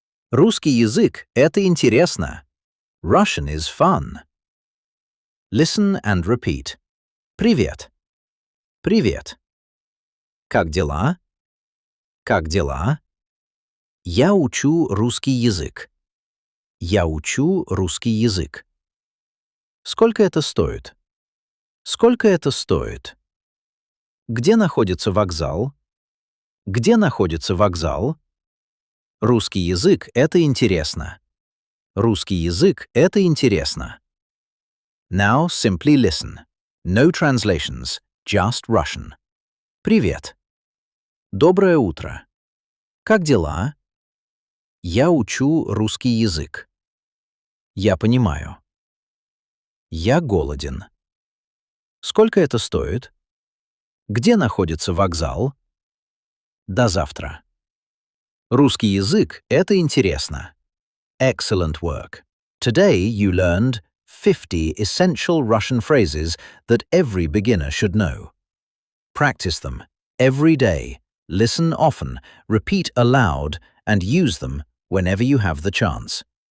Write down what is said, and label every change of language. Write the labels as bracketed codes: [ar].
[ru] Русский язык — это интересно. [en] Russian is fun. Listen and repeat. [ru] Привет. Привет. Как дела? Как дела? Я учу русский язык. Я учу русский язык. Сколько это стоит? Сколько это стоит? Где находится вокзал? Где находится вокзал? Русский язык — это интересно. Русский язык — это интересно. [en] Now simply listen. No translations, just Russian. [ru] Привет. Доброе утро. Как дела? Я учу русский язык. Я понимаю. Я голоден. Сколько это стоит? Где находится вокзал? До завтра. Русский язык — это интересно. [en] Excellent work. Today you learned 50 essential Russian phrases that every beginner should know. Practice them every day. Listen often, repeat aloud, and use them whenever you have the chance.